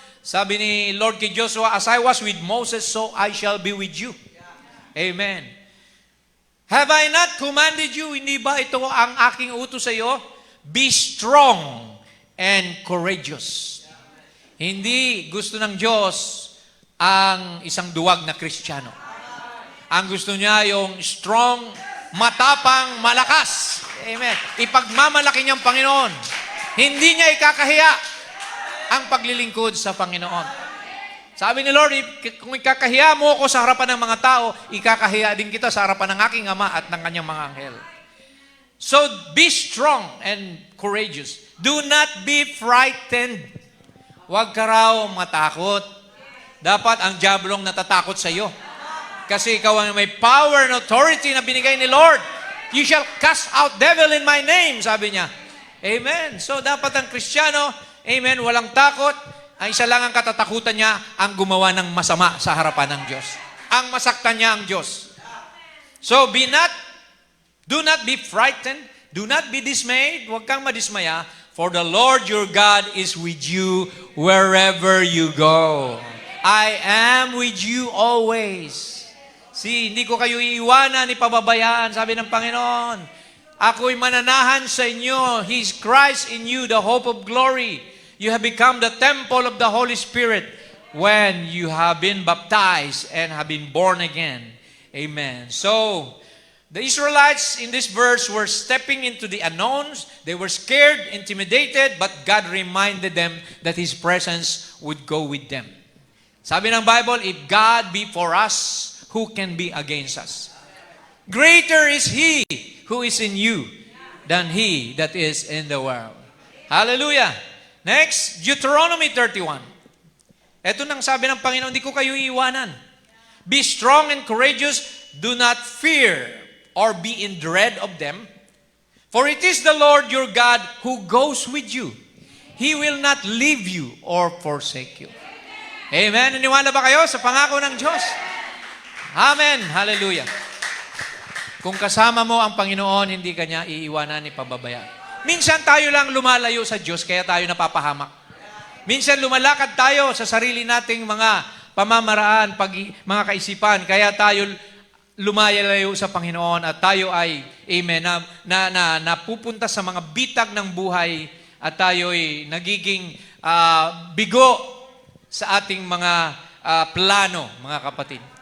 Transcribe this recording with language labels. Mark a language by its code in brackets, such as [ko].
[tl] Sabi ni Lord kay [en] Joshua, as I was with Moses, so I shall be with you. Amen. Have I not commanded you? [tl] Hindi ba ito ang aking utos sa iyo? [en] Be strong and courageous. [tl] Hindi gusto ng Diyos ang isang duwag na Kristiyano. Ang gusto niya yung strong, matapang, malakas. Amen. Ipagmamalaki niyang Panginoon. Hindi niya ikakahiya ang paglilingkod sa Panginoon. Sabi ni Lord, kung ikakahiya mo ako sa harapan ng mga tao, ikakahiya din kita sa harapan ng aking Ama at ng kanyang mga anghel. [en] So, be strong and courageous. Do not be frightened. [tl] Huwag ka raw matakot. Dapat ang diablong natatakot sa iyo. Kasi ikaw ang may [en] power and authority [tl] na binigay ni Lord. [en] You shall cast out devil in my name, [tl] sabi niya. [en] Amen. [tl] So, dapat ang Kristiyano, amen, walang takot. Ang isa lang ang katatakutan niya, ang gumawa ng masama sa harapan ng Diyos. Ang masaktan niya ang Diyos. [en] So, do not be frightened, do not be dismayed, [tl] huwag kang madismaya, [en] for the Lord your God is with you wherever you go. I am with you always. [tl] See, hindi ko kayo iiwanan, ipababayaan, sabi ng Panginoon. Ako'y mananahan sa inyo. [en] He's Christ in you, the hope of glory. You have become the temple of the Holy Spirit when you have been baptized and have been born again. Amen. So, the Israelites in this verse were stepping into the unknowns. They were scared, intimidated, but God reminded them that His presence would go with them. [tl] Sabi ng [en] Bible, if God be for us, who can be against us? Greater is He who is in you than he that is in the world. Hallelujah. Next, Deuteronomy 31. [tl] Ito nang sabi ng Panginoon, hindi ko kayo iiwanan. [en] Be strong and courageous. Do not fear or be in dread of them. For it is the Lord your God who goes with you. He will not leave you or forsake you. Amen. [tl] Naniwala ba kayo sa pangako ng Diyos? Amen. Hallelujah. Kung kasama mo ang Panginoon, hindi ka niya iiwanan ni pababayaan. Minsan tayo lang lumalayo sa Diyos, kaya tayo napapahamak. Minsan lumalakad tayo sa sarili nating mga pamamaraan, mga kaisipan, kaya tayo lumalayo sa Panginoon at tayo ay, amen, napupunta sa mga bitag ng buhay at tayo ay nagiging bigo sa ating mga plano, mga kapatid.